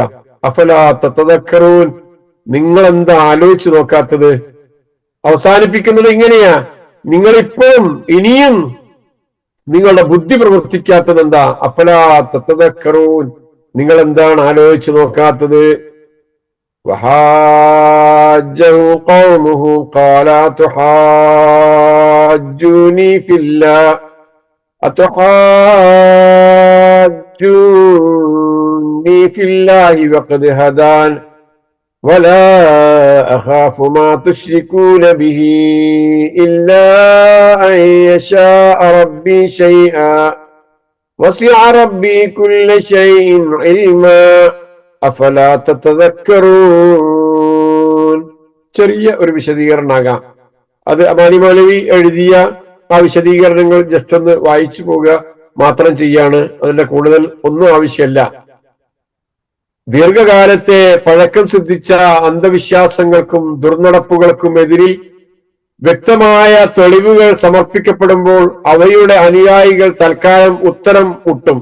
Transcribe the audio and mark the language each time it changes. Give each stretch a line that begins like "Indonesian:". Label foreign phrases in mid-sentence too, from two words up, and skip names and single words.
Arabic: أفلا تتذكرون,
Malayalam: നിങ്ങൾ എന്താ ആലോചിച്ചു നോക്കാത്തത്? അവസാനിപ്പിക്കുന്നത് ഇങ്ങനെയാ, നിങ്ങൾ ഇപ്പോഴും ഇനിയും നിങ്ങളുടെ ബുദ്ധി പ്രവർത്തിക്കാത്തത് എന്താ?
Arabic: أفلا تتذكرون,
Malayalam: നിങ്ങൾ എന്താണ് ആലോചിച്ചു നോക്കാത്തത്?
Arabic: وحاجه قومه قال أتحاجوني في الله أتحاجوني في الله وقد هدان ولا أخاف ما تشركون به إلا أن يشاء ربي شيئا وسع ربي كل شيء علما أفلا تتذكرون.
Malayalam: ചെറിയ ഒരു വിശദീകരണമാകാം. അത് അമാനി മൗലവി എഴുതിയ ആ വിശദീകരണങ്ങൾ ജസ്റ്റ് ഒന്ന് വായിച്ചു പോകുക മാത്രം ചെയ്യാണ്. അതിന്റെ കൂടുതൽ ഒന്നും ആവശ്യമല്ല. ദീർഘകാലത്തെ പഴക്കം സിദ്ധിച്ച അന്ധവിശ്വാസങ്ങൾക്കും ദുർനടപ്പുകൾക്കും എതിരിൽ വ്യക്തമായ തെളിവുകൾ സമർപ്പിക്കപ്പെടുമ്പോൾ അവയുടെ അനുയായികൾ തൽക്കാലം ഉത്തരം മുട്ടും.